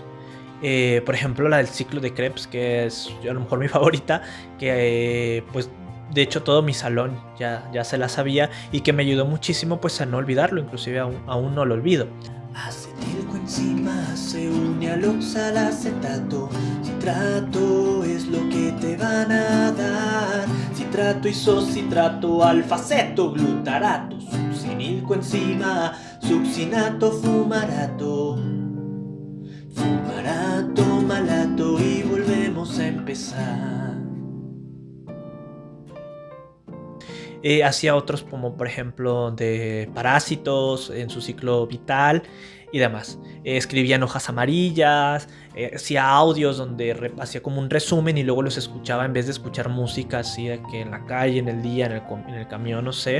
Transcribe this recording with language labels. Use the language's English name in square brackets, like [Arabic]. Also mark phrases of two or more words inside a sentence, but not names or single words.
[Spanish] Por ejemplo, la del ciclo de Krebs, que es a lo mejor mi favorita, que pues de hecho todo mi salón ya se la sabía y que me ayudó muchísimo pues a no olvidarlo, inclusive aún no lo olvido. Acetilcoenzima se une al oxalacetato. Citrato es lo que te van a dar. Citrato, isocitrato, alfaceto, glutarato. Succinilcoenzima, succinato, fumarato. Fumarato, malato y volvemos a empezar. pasa. Hacía otros como por ejemplo de parásitos en su ciclo vital y demás. Escribía en hojas amarillas, hacía audios donde hacía como un resumen y luego los escuchaba en vez de escuchar música así de que en la calle, en el día, en el camión, no sé.